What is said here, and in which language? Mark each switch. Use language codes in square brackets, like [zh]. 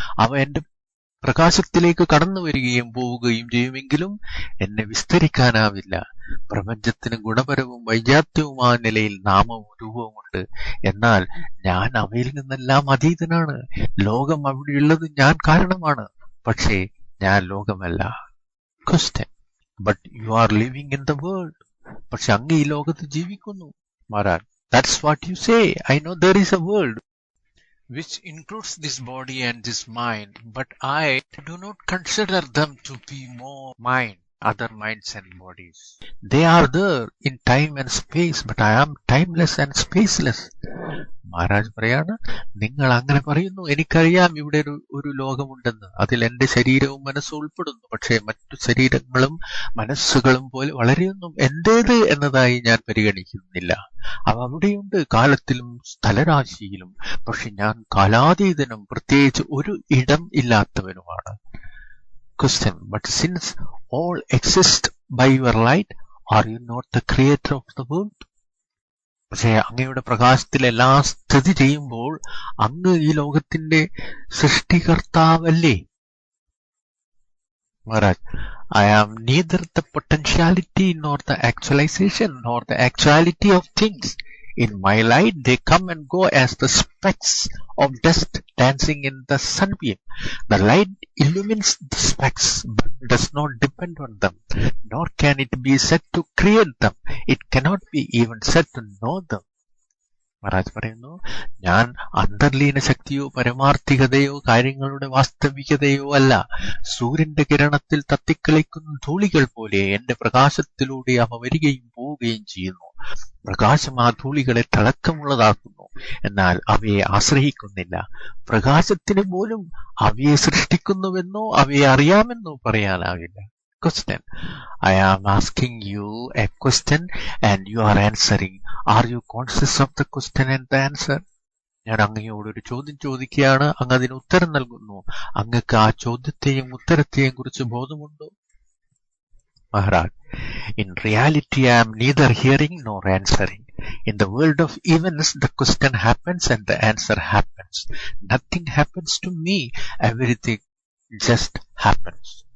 [ml] അവ എന്റെ പ്രകാശത്തിലേക്ക് കടന്നു വരികയും പോവുകയും ചെയ്യുമെങ്കിലും എന്നെ വിസ്തരിക്കാനാവില്ല. പ്രപഞ്ചത്തിന് ഗുണപരവും വൈജാത്യവുമായ നിലയിൽ നാമവും രൂപവുമുണ്ട്. എന്നാൽ ഞാൻ അവയിൽ നിന്നെല്ലാം അതീതനാണ്. ലോകം അവിടെയുള്ളത് ഞാൻ കാരണമാണ്, പക്ഷേ ഞാൻ ലോകമല്ല. [en] Question: But you are living in the world. [ml] പക്ഷെ അങ്ങ് ഈ ലോകത്ത് ജീവിക്കുന്നു. [en] Maharaj: That's what you say. I know there is a world which includes this body and this mind, but I do not consider them to be more mine, other minds and bodies. They are there in time and space, but I am timeless and spaceless. [ml] Maharaj പറയാണ്, നിങ്ങൾ അങ്ങനെ പറയുന്നു. എനിക്കറിയാം ഇവിടെ ഒരു ലോകമുണ്ടെന്ന്. അതിൽ എന്റെ ശരീരവും മനസ്സും ഉൾപ്പെടുന്നു. പക്ഷേ മറ്റു ശരീരങ്ങളും മനസ്സുകളും പോലെ വളരെയൊന്നും എന്റേത് എന്നതായി ഞാൻ പരിഗണിക്കുന്നില്ല. അവ അവിടെയുണ്ട്, കാലത്തിലും സ്ഥലരാശിയിലും. പക്ഷെ ഞാൻ കാലാതീതനും പ്രത്യേകിച്ച് ഒരു ഇടം ഇല്ലാത്തവനുമാണ്. [en] Question: But since all exist by your light, are you not the creator of the world? [ml] പക്ഷേ അങ്ങയുടെ പ്രകാശത്തിൽ എല്ലാം സ്ഥിതി ചെയ്യുമ്പോൾ അങ്ങ് ഈ ലോകത്തിന്റെ സൃഷ്ടികർത്താവല്ലേ? [en] Maharaj: I am neither the potentiality nor the actualization nor the actuality of things. In my light they come and go as the specks of dust dancing in the sunbeam. The light illumines the specks but does not depend on them, nor can it be said to create them. It cannot be even said to know them. [ml] Maharaj പറയുന്നു, ഞാൻ അന്തർലീന ശക്തിയോ പരമാർത്ഥികതയോ കാര്യങ്ങളുടെ വാസ്തവികതയോ അല്ല. സൂര്യന്റെ കിരണത്തിൽ തത്തിക്കളിക്കുന്ന ധൂളികൾ പോലെ എന്റെ പ്രകാശത്തിലൂടെ അവ വരികയും പോവുകയും ചെയ്യുന്നു. പ്രകാശം ആ ധൂളികളെ തിളക്കമുള്ളതാക്കുന്നു, എന്നാൽ അവയെ ആശ്രയിക്കുന്നില്ല. പ്രകാശത്തിന് പോലും അവയെ സൃഷ്ടിക്കുന്നുവെന്നോ അവയെ അറിയാമെന്നോ പറയാനാവില്ല. [en] Question. I am asking you a question and you are answering. Are you conscious of the question and the answer? [ml] ഞാൻ അങ്ങയോട് ഒരു ചോദ്യം ചോദിക്കുകയാണ്, അങ്ങ് അതിന് ഉത്തരം നൽകുന്നു. അങ്ങക്ക് ആ ചോദ്യത്തെയും ഉത്തരത്തെയും കുറിച്ച് ബോധമുണ്ടോ? [en] Maharaj, in reality I am neither hearing nor answering. In the world of events, the question happens and the answer happens. Nothing happens to me. Everything just happens.